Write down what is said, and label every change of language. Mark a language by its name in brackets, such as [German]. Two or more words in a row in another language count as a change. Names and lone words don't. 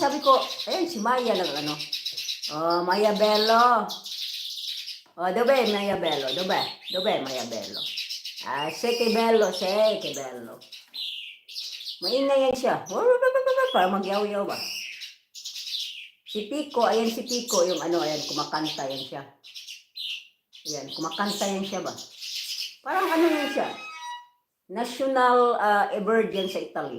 [Filipino] ko, ayun, si Maya lang, ano. Oh, Maya Bello. [Italian] Oh, dove Maya Bello? Dove Maya Bello? Ah, sei che bello, sei che bello. [Filipino] Maingay yan siya. Para magyaw-yaw ba? Si Pico, ayan si Pico, yung ano, ayan, kumakanta yan siya. Ayan, kumakanta yan siya ba? Parang ano yan siya? [English] National bird [Filipino] yan sa Italy.